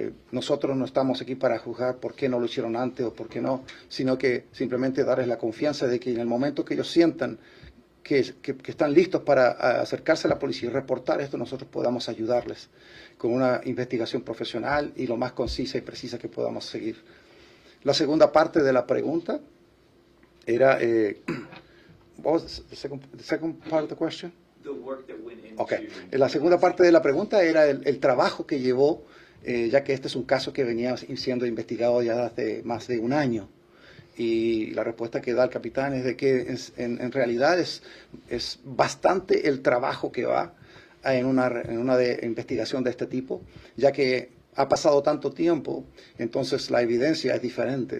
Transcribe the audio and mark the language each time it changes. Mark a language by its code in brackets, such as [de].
[es] Nosotros no estamos aquí para juzgar por qué no lo hicieron antes o por qué no, sino que simplemente darles la confianza de que en el momento que ellos sientan que están listos para acercarse a la policía y reportar esto, nosotros podamos ayudarles con una investigación profesional y lo más concisa y precisa que podamos seguir. La segunda parte de la pregunta era, [en] what was the second part of the question? The work that went into... Okay. [es] La segunda parte de la pregunta era el trabajo que llevó, ya que este es un caso que venía siendo investigado ya hace más de un año. Y la respuesta que da el capitán es de que en realidad es bastante el trabajo que va en una investigación de este tipo, ya que ha pasado tanto tiempo, entonces la evidencia es diferente.